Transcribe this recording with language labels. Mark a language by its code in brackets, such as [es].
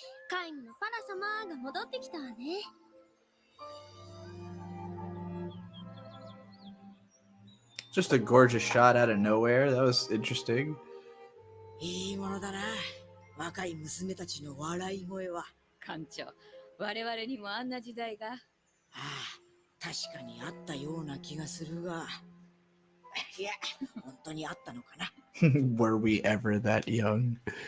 [ja] カイムのパラ様が戻ってきたわね。 [en] Just a gorgeous shot out of nowhere. That was interesting. [ja] いいものだな。若い娘たちの笑い声は。艦長、我々にもあんな時代が。ああ、確かにあったような気がするが。いや、本当にあったのかな。 [en] Were we ever that young?